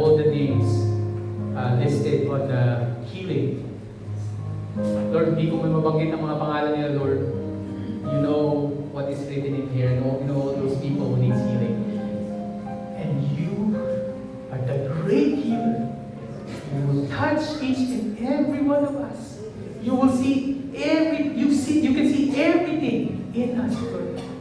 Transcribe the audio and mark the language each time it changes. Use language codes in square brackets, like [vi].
[en] names listed on the healing. [tl] Lord, hindi ko may mabanggit ang mga pangalan nila, Lord. [en] You know what is written in here. You know all those people who need healing. And you are the great healer. You will touch each and every one of us. You will see you can see everything in us, Lord.